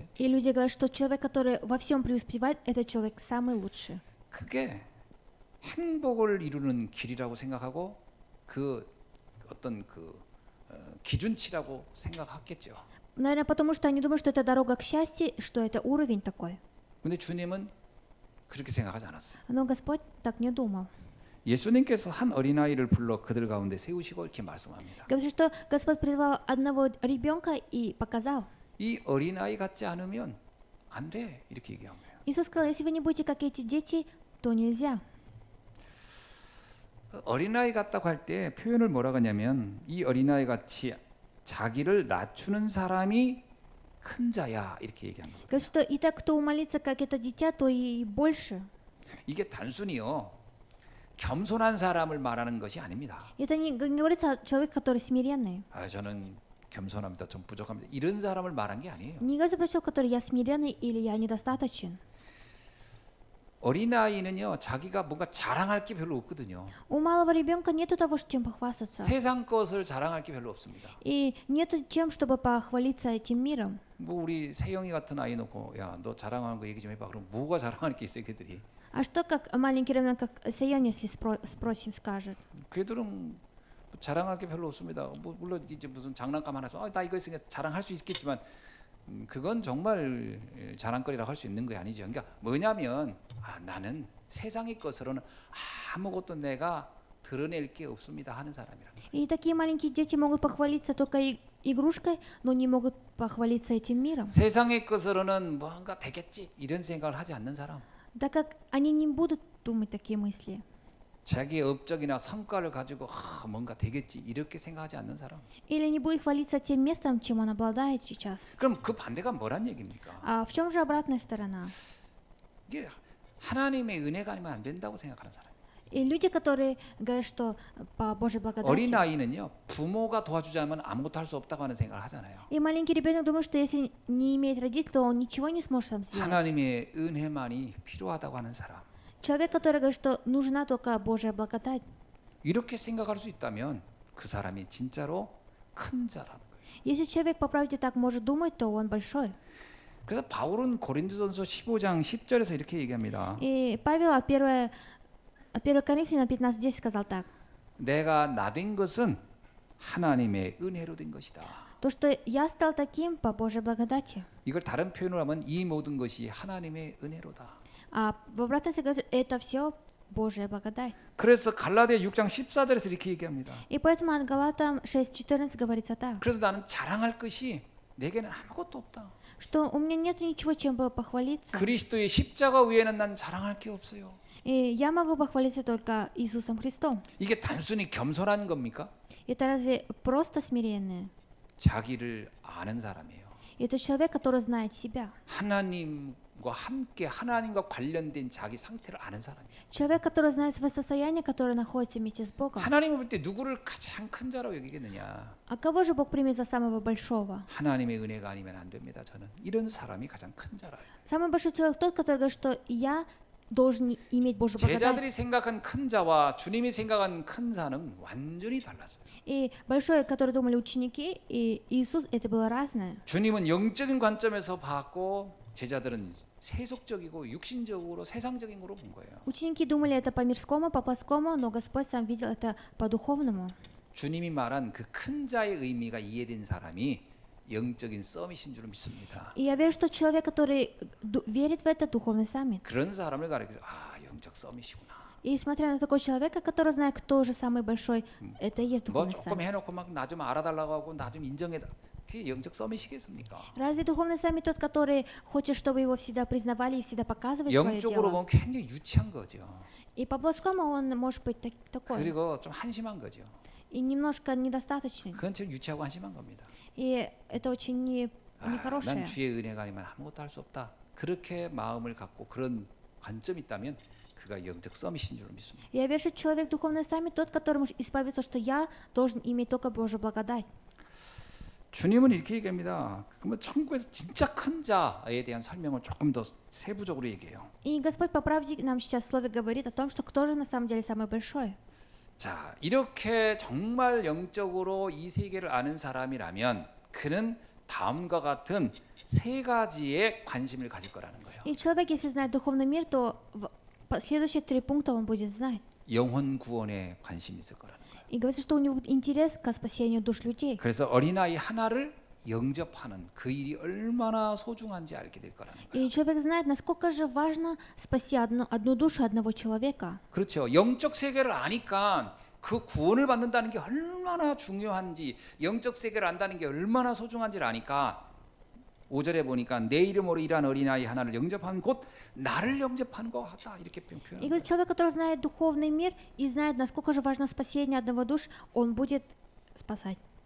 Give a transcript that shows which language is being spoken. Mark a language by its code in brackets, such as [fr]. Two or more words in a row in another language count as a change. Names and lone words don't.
[ru] И люди говорят, что человек, который во всем преуспевает, этот человек самый лучший. [ko] 그게 행복을 이루는 길이라고 생각하고 그 어떤 기준치라고 생각했겠죠. [ru] Наверное, потому что они думают, что это дорога к счастью, что это уровень такой. [ko] 근데 주님은 그렇게 생각하지 않았어요. [ru] Но Господь так не думал. [ko] 예수님께서 한 어린아이를 불러 그들 가운데 세우시고 이렇게 말씀합니다. [ru] Говорится, что Господь призвал одного ребенка и показал. [ko] 이 어린아이 같지 않으면 안 돼. 이렇게 얘기한 거예요. [ru] Иисус сказал, если вы не будете как эти дети, то нельзя. [ko] 어린아이 같다고 할 때 표현을 뭐라고 하냐면 이 어린아이 같이 자기를 낮추는 사람이 큰 자야 이렇게 얘기한 거예요. [ru] Говорится, что и так, кто умолится, как это дитя, то и больше. [ko] 이게 단순히요 겸손한 사람을 말하는 것이 아닙니다. [ru] Это не говорится о человеке, который смиренный. [ko] 저는 겸손합니다. 좀 부족합니다. 이런 사람을 말한 게 아니에요. [ru] Не говорится про человека, который я смиренный или я недостаточен. [ko] 어린아이는요 자기가 뭔가 자랑할 게 별로 없거든요. [ru] У малого ребенка нету того, чем похвастаться. [ko] 세상 것을 자랑할 게 별로 없습니다. [ru] И нету чем, чтобы похвалиться этим миром. [ko] 뭐 우리 세영이 같은 아이 놓고 야 너 자랑하는 거 얘기 좀 해봐. 그럼 뭐가 자랑할 게 있어요, 걔들이? [ru] А что, как маленький ребенок, как Сейон, если спросим, скажет? [ko] 걔들은 자랑할 게 별로 없습니다. 뭐 물론 이제 무슨 장난감 하나 써, 나 이거 있으니까 자랑할 수 있겠지만 그건 정말 자랑거리라고 할 수 있는 게 아니죠. 그러니까 뭐냐면 나는 세상의 것으로는 아무것도 내가 드러낼 게 없습니다 하는 사람이라. [ru] И такие маленькие дети могут похвалиться только игрушкой, но не могут похвалиться этим миром. [ko] 세상의 것으로는 뭔가 되겠지 이런 생각을 하지 않는 사람. [ru] Так как они не будут думать такие мысли. [ko] 자기의 업적이나 성과를 가지고 뭔가 되겠지 이렇게 생각하지 않는 사람. [ru] Или не будет хвалиться тем местом, чем он обладает сейчас. [ko] 그럼 그 반대가 뭐란 얘기입니까? [ru] А в чем же обратная сторона? [ko] 이게 하나님의 은혜가 아니면 안 된다고 생각하는 사람. [ru] И люди, которые говорят, что по Божьей благодати. [ko] 어린아이는요 부모가 도와주지 않으면 아무것도 할 수 없다고 하는 생각을 하잖아요. [ru] И маленький ребенок думает, что если не имеет родителей, то он ничего не сможет сам сделать. [ko] 하나님의 은혜만이 필요하다고 하는 사람. [ru] Человек, который говорит, что нужна только Божья благодать. [ko] 이렇게 생각할 수 있다면 그 사람이 진짜로 큰 자라는 거예요. [ru] Если человек по правде так может думать, то он большой. [ko] 그래서 바울은 고린도전서 15장 10절에서 이렇게 얘기합니다. [ru] И Павел от 1 Коринфянам 15:10 сказал так. [ko] 내가 나된 것은 하나님의 은혜로 된 것이다. [ru] То, что я стал таким по Божьей благодати. [ko] 이걸 다른 표현으로 하면 이 모든 것이 하나님의 은혜로다. [ru] А в обратном смысле это все Божья благодать. [ko] 그래서 갈라디아 6장 14절에서 이렇게 얘기합니다. [ru] И поэтому от Галатам 6:14 говорится так. [ko] 그래서 나는 자랑할 것이 내게는 아무것도 없다. [ru] Что у меня нет ничего, чем бы похвалиться. [ko] 그리스도의 십자가 위에는 난 자랑할 게 없어요. [ru] И я могу похвалиться только Иисусом Христом. [ko] 이게 단순히 겸손한 겁니까? [ru] Это разве просто смирение? [ko] 자기를 아는 사람이에요. [ru] Это человек, который знает себя. [ko] 하나님과 함께 하나님과 관련된 자기 상태를 아는 사람이에요. [ru] Человек, который знает свое состояние, который находится вместе с Богом. [ko] 하나님을 볼 때 누구를 가장 큰 자라고 여기겠느냐? [ru] А кого же Бог примет за самого большого? [ko] 하나님의 은혜가 아니면 안 됩니다. 저는 이런 사람이 가장 큰 자라요. [ru] Самый большой человек тот, который говорит, что я должен иметь Божью благодать. [ko] 제자들이 생각한 큰 자와 주님이 생각한 큰 자는 완전히 달랐어요. [ru] И большое, которое думали ученики, и Иисус, это было разное. [ko] 주님은 영적인 관점에서 봤고 제자들은 세속적이고 육신적으로 세상적인 거로 본 거예요. [ru] Ученики думали это по мирскому, по плотскому, но Господь сам видел это по духовному. [ko] 주님이 말한 그 큰 자의 의미가 이해된 사람이 영적인 서밋인 줄 믿습니다. [ru] И я верю, что человек, который верит в это, духовный саммит. [ko] 그런 사람을 가리켜서 영적 서밋이구나. [ru] И смотря на такого человека, который знает, кто же самый большой, это и есть [ko] 뭐 [ru] духовный [ko] 조금 [ru] саммит. [ko] 해놓고 막 나 좀 알아달라고 하고 나 좀 인정해. 그게 영적 서밋이겠습니까? [ru] Разве духовный саммит тот, который хочет, чтобы его всегда признавали и всегда показывать свое [ko] 영적으로 [ru] дело? [ko] 보면 굉장히 유치한 거죠. [ru] И по плотскому он может быть такой. [ko] 그리고 좀 한심한 거죠. [ru] И немножко недостаточный. [ko] 그건 좀 유치하고 한심한 겁니다. [ru] И это очень [ko] 난 [ru] нехорошее. [ko] 주의 은혜가 아니면 아무것도 할 수 없다. 그렇게 마음을 갖고 그런 관점이 있다면 그가 영적 서밋인 줄 믿습니다. [ru] Я верю, что человек духовный саммит тот, который может исповедовать, что я должен иметь только Божью благодать. [ko] 주님은 이렇게 얘기합니다. 그러면 천국에서 진짜 큰 자에 대한 설명을 조금 더 세부적으로 얘기해요. [ru] И Господь по правде нам сейчас в Слове говорит о том, что кто же на самом деле самый большой. [ko] 자, 이렇게 정말 영적으로 이 세계를 아는 사람이라면 그는 다음과 같은 세 가지에 관심을 가질 거라는 거예요. [ru] И человек, если знает духовный мир, то следующие 3 пункта он будет знать. [ko] 영혼 구원에 관심이 있을 거라는 거예요. [ru] И говорится, что у него интерес к спасению душ людей. [ko] 그래서 어린아이 하나를 영접하는 그 일이 얼마나 소중한지 알게 될 거라는 거예요. [ru] И человек знает, насколько же важно спасти одну душу одного человека. [ko] 그렇죠. 영적 세계를 아니까 그 구원을 받는다는 게 얼마나 중요한지, 영적 세계를 안다는 게 얼마나 소중한지를 아니까 5절에 보니까 내 이름으로 일한 어린아이 하나를 영접하면 곧 나를 영접하는 것 같다. 이렇게 [ru] И [ko] 표현합니다. [ru] говорит, человек, который знает духовный мир и знает, насколько же важно спасение одного душ, он будет спасать.